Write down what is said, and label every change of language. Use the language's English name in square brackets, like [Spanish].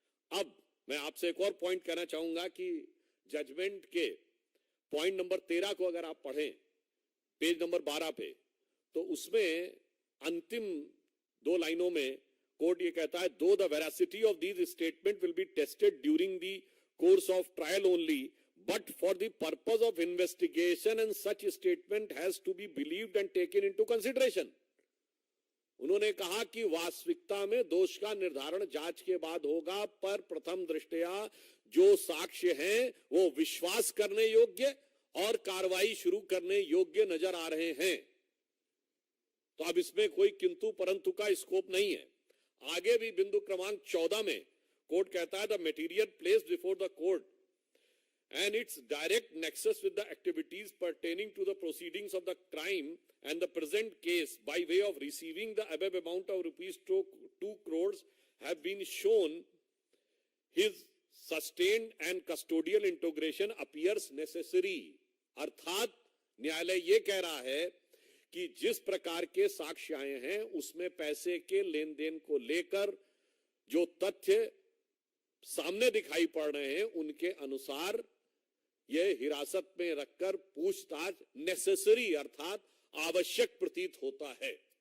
[Hindi] अब मैं आपसे एक और पॉइंट कहना चाहूंगा कि जजमेंट के पॉइंट नंबर 13 को अगर आप पढ़ें पेज नंबर 12 पे, तो उसमें अंतिम 2 लाइनों में कोर्ट ये कहता है, [English] Though the veracity of these statement will be tested during the course of trial only but for the purpose of investigation and such statement has to be believed and taken into consideration. [Hindi] उन्होंने कहा कि वास्तविकता में दोष का निर्धारण जांच के बाद होगा, पर प्रथम दृष्टया जो साक्ष्य हैं वो विश्वास करने योग्य और कार्रवाई शुरू करने योग्य नजर आ रहे हैं। तो अब इसमें कोई किंतु परंतु का स्कोप नहीं है। आगे भी बिंदु क्रमांक 14 में कोर्ट कहता है [English] The material placed before the court and its direct nexus with the activities pertaining to the proceedings of the crime and the present case by way of receiving the above amount of rupees 2 crores have been shown, his sustained and custodial integration appears necessary। [Hindi] अर्थात न्यायालय ये कह रहा है कि जिस प्रकार के साक्ष्य आए हैं उसमें पैसे के लेन देन को लेकर जो तथ्य सामने दिखाई पड़ रहे हैं उनके अनुसार यह हिरासत में रखकर पूछताछ नेसेसरी अर्थात आवश्यक प्रतीत होता है।